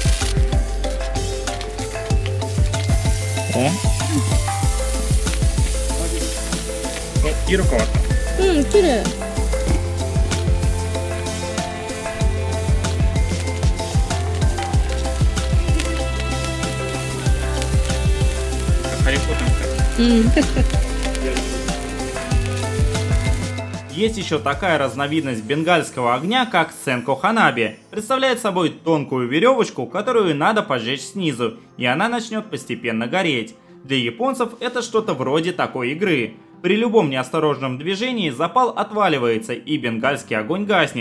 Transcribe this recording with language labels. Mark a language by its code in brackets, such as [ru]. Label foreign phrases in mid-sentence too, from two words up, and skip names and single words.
[ja] 色変わった。うん、綺麗。ハリーポッターみたい。 [ru] Есть еще такая разновидность бенгальского огня, как [ja] 線香花火. [ru] Представляет собой тонкую веревочку, которую надо поджечь снизу, и она начнет постепенно гореть. Для японцев это что-то вроде такой игры. При любом неосторожном движении запал отваливается и бенгальский огонь гаснет.